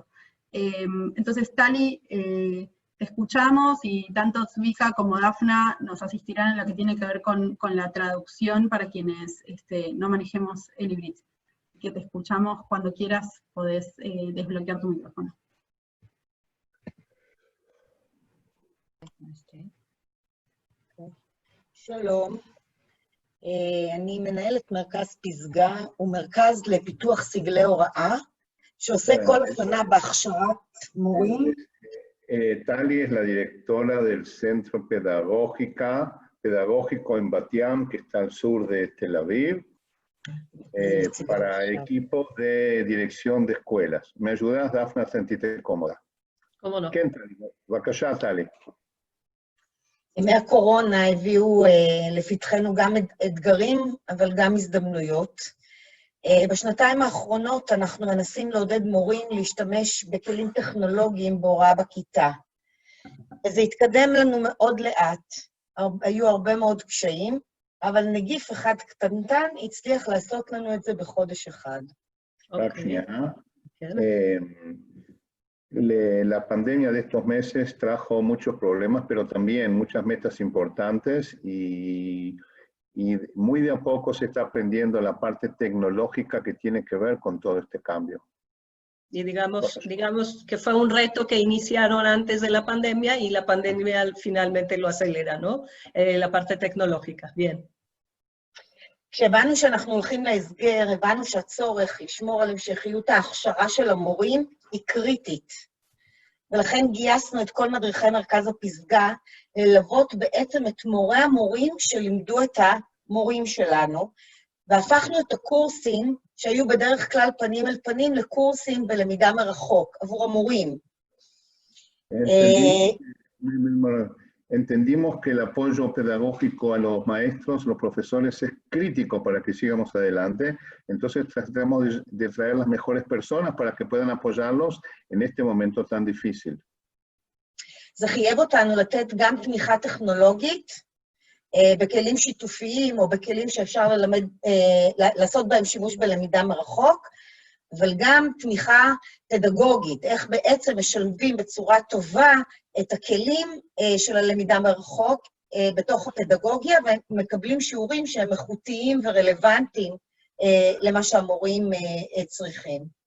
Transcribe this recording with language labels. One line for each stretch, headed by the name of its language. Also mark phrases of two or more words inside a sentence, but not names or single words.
Spanish: Entonces, Tali, te escuchamos, y tanto Zvika como Dafna nos asistirán en lo que tiene que ver con la traducción para quienes no manejemos el híbrido. Que te escuchamos. Cuando quieras podés desbloquear tu micrófono.
Hebrew: שלום, אני מנהלת מרכז פסגה, הוא מרכז לפיתוח סגלי הוראה, שעושה כל השנה בהכשרת מורים.
Spanish: Tali es la directora del Centro Pedagógico en Batiam, que está al sur de Tel Aviv, para equipos de dirección de escuelas. ¿Me ayudas, Dafna, a sentirte cómoda? ¿Cómo no?
Hebrew: כן, בבקשה, טלי. ימי הקורונה הביאו לפתחנו גם אתגרים, אבל גם הזדמנויות. בשנתיים האחרונות אנחנו מנסים לעודד מורים להשתמש בכלים טכנולוגיים בהוראה בכיתה. וזה התקדם לנו מאוד לאט. היו הרבה מאוד קשיים, אבל נגיף אחד קטנטן הצליח לעשות לנו את זה בחודש אחד.
Spanish: La pandemia de estos meses trajo muchos problemas, pero también muchas metas importantes y muy de a poco se está aprendiendo la parte tecnológica que tiene que ver con todo este cambio. Y digamos que fue un reto que iniciaron antes de la pandemia y la pandemia finalmente lo acelera, ¿no? La parte tecnológica, bien.
Hebrew: כשהבנו שאנחנו הולכים להסגר, הבנו שהצורך לשמור על המשכיות ההכשרה של המורים היא קריטית. ולכן גייסנו את כל מדריכי מרכז הפסגה ללוות בעצם את מורי המורים שלימדו את המורים שלנו, והפכנו את הקורסים שהיו בדרך כלל פנים אל פנים לקורסים בלמידה מרחוק עבור המורים.
Spanish: Entendimos que el apoyo pedagógico a los maestros, los profesores, es crítico para que sigamos adelante. Entonces tratamos de traer las mejores personas para que puedan apoyarlos en este momento tan difícil.
Hebrew: זה חייב אותנו לתת גם תמיכה טכנולוגית, בכלים שיתופיים או בכלים שאפשר לעשות בהם שימוש בלמידה מרחוק, אבל גם תמיכה פדגוגית, איך בעצם משלבים בצורה טובה את הכלים של הלמידה מרחוק בתוך הפדגוגיה, ומקבלים שיעורים שהם איכותיים ורלוונטיים למה שהמורים צריכים.